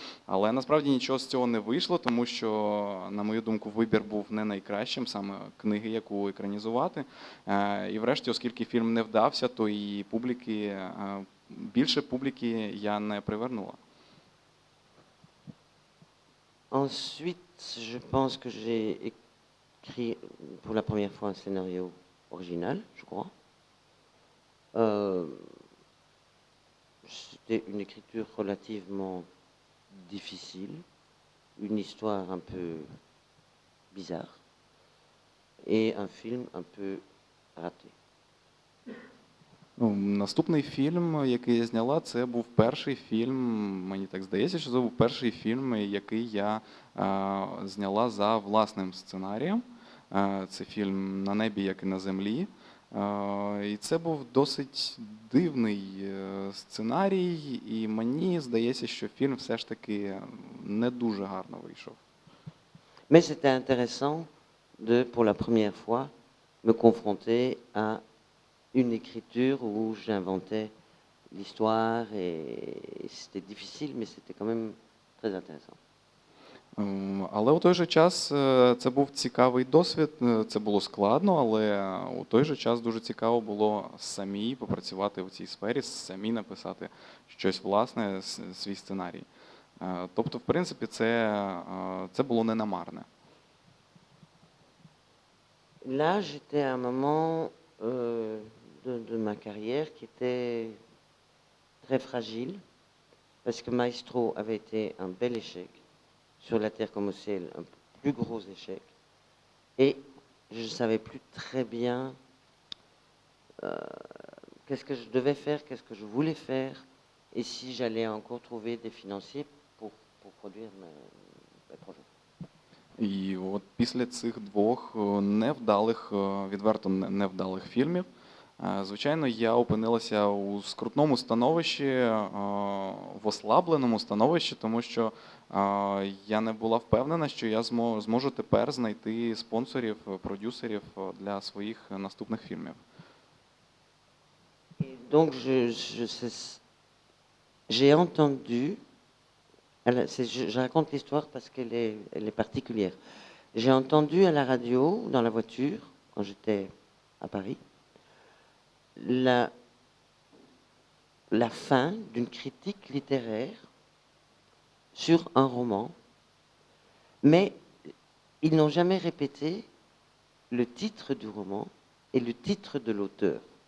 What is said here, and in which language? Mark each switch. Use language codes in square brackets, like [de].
[uk] Але насправді нічого з цього не вийшло, тому що, на мою думку, вибір був не найкращим, саме книги, яку екранізувати. І врешті, оскільки фільм не вдався, то і більше публіки я не привернула. [fr] Ensuite, je pense que j'ai écrit pour la première fois un scénario original, je crois. C'était une écriture relativement difficile, une histoire un peu bizarre et un film un peu raté. [uk] Наступний фільм, який я зняла, це був перший фільм, мені так здається, що це був перший фільм, який я зняла за власним сценарієм. Це фільм «На небі, як і на землі». І це був досить дивний сценарій, і мені здається, що фільм все ж таки не дуже гарно вийшов. [fr] Mais c'était intéressant de, pour la première fois, me confronter à une écriture où j'inventais l'histoire et c'était difficile, mais c'était quand même très intéressant. [uk] Але у той же час це був цікавий досвід, це було складно, але у той же час дуже цікаво було самі попрацювати в цій сфері, самі написати щось власне, свій сценарій. Тобто, в принципі, це було не намарне. [fr] Là, j'étais à un moment de ma carrière qui était très fragile, parce que Maestro avait été un bel échec, Sur la terre comme au ciel, un plus gros échec, et je ne savais plus très bien qu'est-ce que je devais faire, qu'est-ce que je voulais faire, et si j'allais encore trouver des financiers pour produire mes projets. [uk] І от після цих двох невдалих, відверто невдалих фільмів, звичайно, я опинилася у скрутному становищі, в ослабленому становищі, тому що я не була впевнена, що я зможу тепер знайти спонсорів, продюсерів для своїх наступних фільмів. [fr] Et donc j'ai entendu, je raconte l'histoire parce elle est particulière. J'ai entendu à la radio, dans la voiture, quand j'étais à Paris, la fin d'une critique littéraire sur un roman, mais ils n'ont jamais répété le titre du roman et le titre de l'auteur.